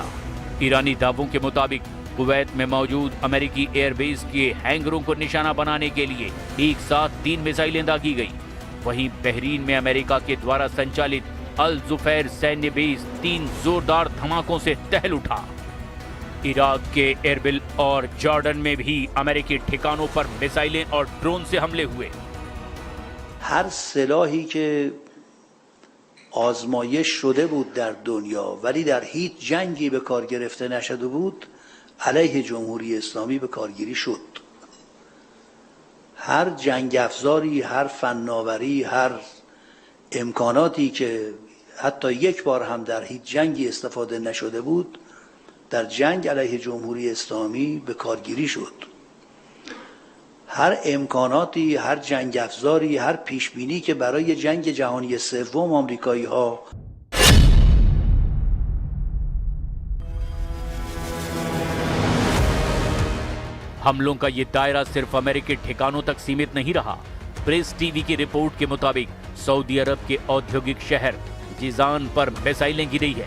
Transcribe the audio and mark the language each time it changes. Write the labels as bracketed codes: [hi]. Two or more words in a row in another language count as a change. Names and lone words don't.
[hi] ईरानी दावों के मुताबिक कुवैत में मौजूद अमेरिकी एयरबेस के हैंगरों को निशाना बनाने के लिए एक साथ 3 मिसाइलें दागी गई। वहीं बहरीन में अमेरिका के द्वारा संचालित अल जुफैर सैन्य बेस 3 जोरदार धमाकों से दहल उठा। इराक के एरबिल और जॉर्डन में भी अमेरिकी ठिकानों पर मिसाइलें और ड्रोन से हमले हुए। [fa] هر سلاحی که آزمایش شده بود در دنیا ولی در هیچ جنگی به کار گرفته نشده بود علیه جمهوری اسلامی به کارگیری شد. هر جنگ افزاری، هر فناوری، هر امکاناتی که حتی یک بار هم در هیچ جنگی استفاده نشده بود در جنگ علیه جمهوری اسلامی به کارگیری شد. هر امکاناتی، هر جنگ افزاری، هر پیشبینی که برای جنگ جهانی سوم آمریکایی ها [hi] हमलों का ये दायरा सिर्फ अमेरिकी ठिकानों तक सीमित नहीं रहा। प्रेस टीवी की रिपोर्ट के मुताबिक सऊदी अरब के औद्योगिक शहर जिजान पर मिसाइलें गिरी है।